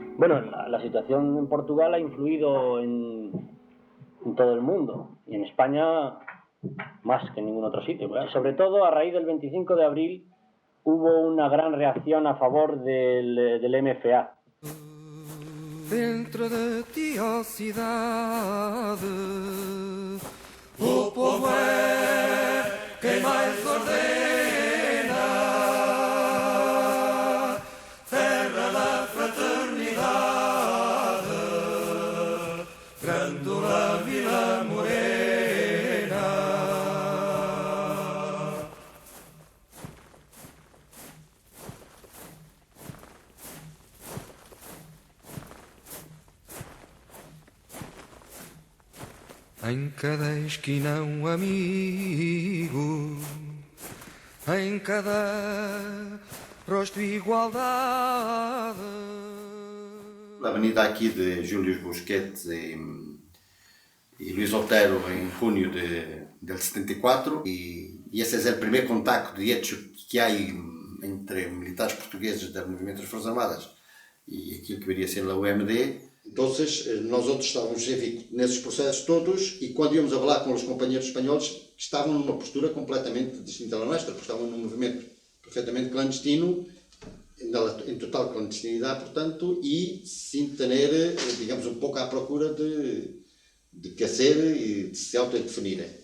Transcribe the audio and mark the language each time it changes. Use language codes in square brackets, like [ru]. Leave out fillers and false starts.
[es] Bueno, la situación en Portugal ha influido en todo el mundo y en España más que en ningún otro sitio, ¿verdad? Sobre todo a raíz del 25 de abril hubo una gran reacción a favor del MFA. [pt] Dentro de ti, ó cidade, o povo é quem mais ordena, terra da fraternidade. Grândola Vila Morena. Em cada esquina um amigo, em cada rosto igualdade. [es] La venida aquí de Julius Busquets y Luis Otero en junio del 74 y ese es el primer contacto de hecho que hay entre militares portugueses del movimiento de las Fuerzas Armadas y aquilo que debería ser la UMD. [pt] Entonces, nós outros estávamos nesses processos todos e quando íamos a falar com os companheiros espanhóis estavam numa postura completamente distinta da nossa, porque estavam num movimento perfeitamente clandestino, em total clandestinidade, portanto, e sem ter, digamos, um pouco à procura de querer e de se autodefinirem.